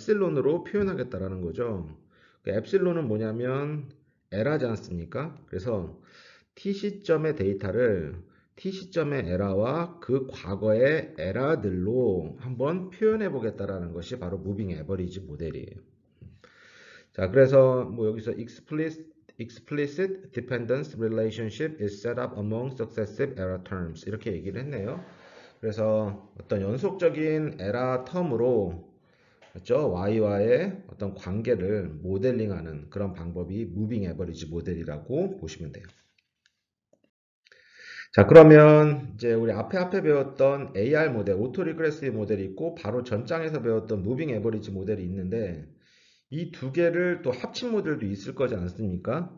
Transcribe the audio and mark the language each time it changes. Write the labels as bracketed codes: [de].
[ko] 엡실론으로 표현하겠다라는 거죠. 그 엡실론은 뭐냐면 에라지 않습니까? 그래서 t 시점의 데이터를 t 시점의 에라와 그 과거의 에라들로 한번 표현해 보겠다라는 것이 바로 무빙 에버리지 모델이에요. 자, 그래서 뭐 여기서 [en] explicit dependence relationship is set up among successive error terms [ko] 이렇게 얘기를 했네요. 그래서 어떤 연속적인 에라 텀으로 그렇죠? Y와의 어떤 관계를 모델링하는 그런 방법이 무빙 에버리지 모델이라고 보시면 돼요. 자, 그러면 이제 우리 앞에 배웠던 AR 모델, 오토 리그레시브 모델이 있고 바로 전장에서 배웠던 무빙 에버리지 모델이 있는데 이 두 개를 또 합친 모델도 있을 거지 않습니까?